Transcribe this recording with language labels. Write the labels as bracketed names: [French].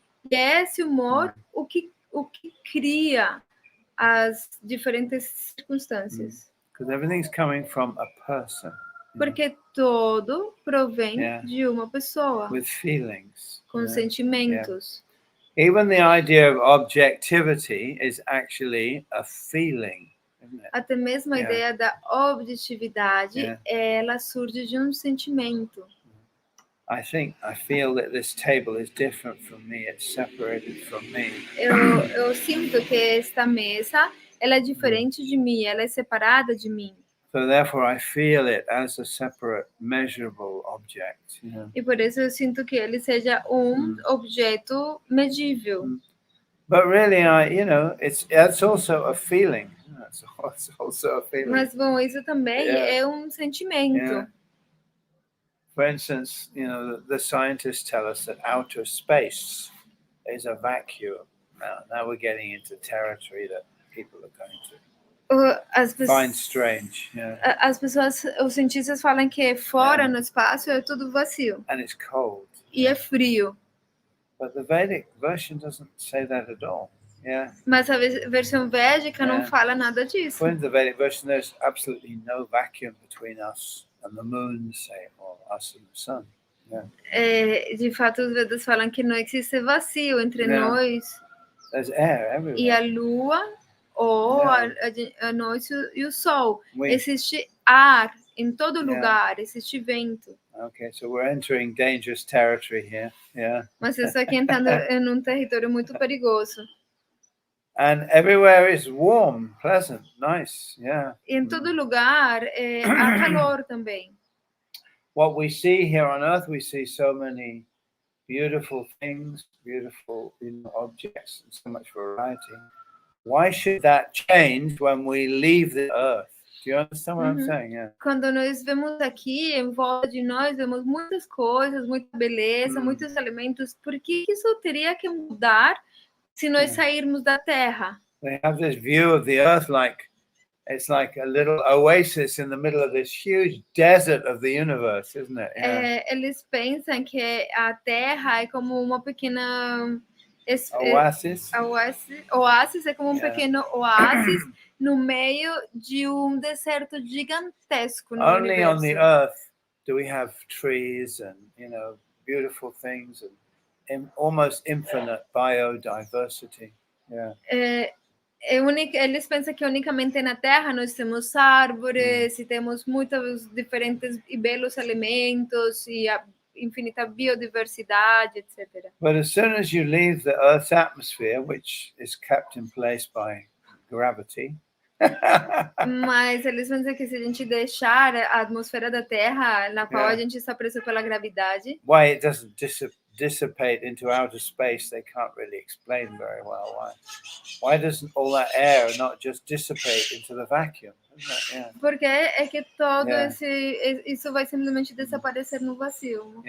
[Portuguese] E é esse humor o que cria as diferentes circunstâncias. [English] Because everything's coming from a person. [Portuguese] Porque todo provém de uma pessoa. [English] With feelings. [Portuguese] Com sentimentos. [English] Even the idea of objectivity is actually a feeling. [Portuguese] Até mesmo a ideia da objetividade, ela surge de um sentimento. [English] I feel that this table is different from me. It's separated from me. [Portuguese] Eu sinto que esta mesa, ela é diferente de mim, ela é separada de mim. [English] So therefore I feel it as a separate measurable object. [Portuguese] E por isso eu sinto que ele seja objeto medível. [English] But really, that's also a feeling. That's also a feeling. [Portuguese] Mas bom, isso também é um sentimento. [English] For instance, the scientists tell us that outer space is a vacuum. Now we're getting into territory that people are going to find strange. [Portuguese] As pessoas, os cientistas falam que fora no espaço é tudo vazio. [English] And it's cold. [Portuguese] E é frio. [English] But the Vedic version doesn't say that at all. [Portuguese] Mas a versão védica não fala nada disso. [English] In the Vedic version, there's absolutely no vacuum between us and the moon, say, or us and the sun. [Portuguese] De fato, os Vedas falam que não existe vazio entre nós e a lua ou a noite e o sol. Existe ar em todo lugar, existe vento. [English] Okay, so we're entering dangerous territory here. [Portuguese] Mas isso aqui entrando em um território muito perigoso. [English] And everywhere is warm, pleasant, nice, [Portuguese] E em todo lugar há calor também. [English] What we see here on Earth, we see so many beautiful things, beautiful objects, and so much variety. Why should that change when we leave the Earth? Do you understand what I'm saying? [Portuguese] Quando nós vemos aqui em volta de nós, vemos muitas coisas, muita beleza, muitos elementos. Por que isso teria que mudar se nós sairmos da Terra? [English] They have this view of the Earth like it's like a little oasis in the middle of this huge desert of the universe, isn't it? [Portuguese] Eles pensam que a Terra é como uma pequena [English] oasis. [Portuguese] Oásis é como um pequeno oásis no meio de um deserto gigantesco no [English] Only [Portuguese] universo. [English] on the Earth do we have trees and beautiful things and almost infinite biodiversity. [Portuguese] Eles pensam que unicamente na Terra nós temos árvores e temos muitos diferentes e belos elementos e a infinita biodiversidade, etc. [English] But as soon as you leave the Earth's atmosphere, which is kept in place by gravity, [Portuguese] mas eles pensam que se a gente deixar a atmosfera da Terra, na qual a gente está preso pela gravidade, [English] why it doesn't dissipate into outer space, they can't really explain very well why doesn't all that air not just dissipate into the vacuum? [Portuguese] Porque é que todo isso vai simplesmente desaparecer no vazio.